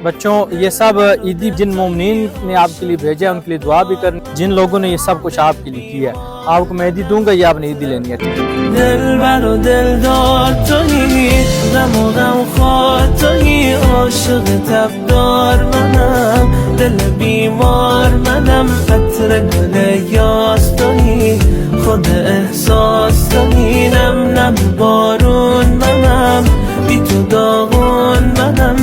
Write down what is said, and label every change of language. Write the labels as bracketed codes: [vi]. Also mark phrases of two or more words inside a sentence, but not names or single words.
[hi] बच्चों ये सब ईदी जिन मोमिनीन ने आपके लिए भेजा है उनके लिए दुआ भी करनी। जिन लोगों ने ये सब कुछ आपके लिए किया है आपको मैं ईदी दूंगा, ये आपने ईदी लेनी है। [fa] دلبر و دلدار تویی، غم و غمخوار تویی، عاشق تبدار منم، دل بیمار منم، عطر گل یاس تویی، خود احساس تویی، نم نم بارون منم، بی تو داغون منم.